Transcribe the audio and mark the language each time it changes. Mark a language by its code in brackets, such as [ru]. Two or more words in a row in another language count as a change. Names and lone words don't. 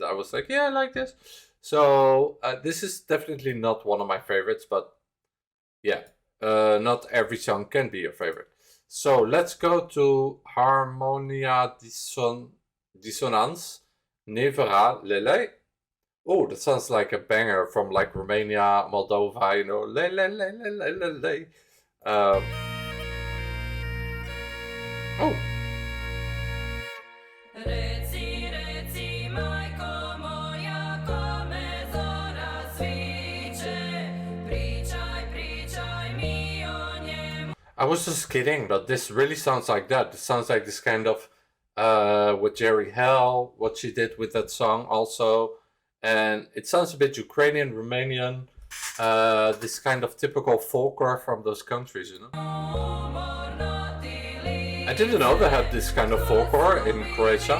[en] I was like, yeah, I like this. So this is definitely not one of my favorites, but yeah, not every song can be your favorite. So let's go to Harmonia Dissonance, Nevera Lele. Oh, that sounds like a banger from like Romania, Moldova, you know, le le le le le le le. Oh. I was just kidding, but this really sounds like that. It sounds like this kind of with Jerry Hell, what she did with that song also. And it sounds a bit Ukrainian, Romanian, this kind of typical folklore from those countries, you know? I didn't know they had this kind of folklore in Croatia.